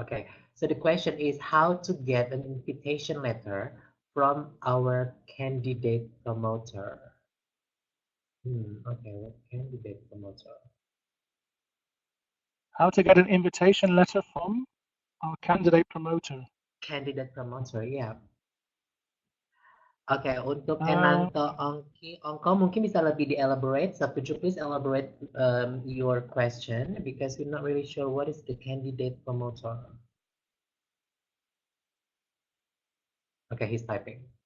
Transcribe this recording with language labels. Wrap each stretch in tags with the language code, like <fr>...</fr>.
<en>Okay, so the question is how to get an invitation letter from our candidate promoter. Okay, what candidate promoter? How to get an invitation letter from our candidate promoter. Candidate promoter, ya.</en> <id>Oke, untuk Enanto Ongko mungkin bisa lebih di-elaborate.</id> <en>So could you please elaborate your question because we're not really sure what is the candidate promoter. Okay, he's typing.</en>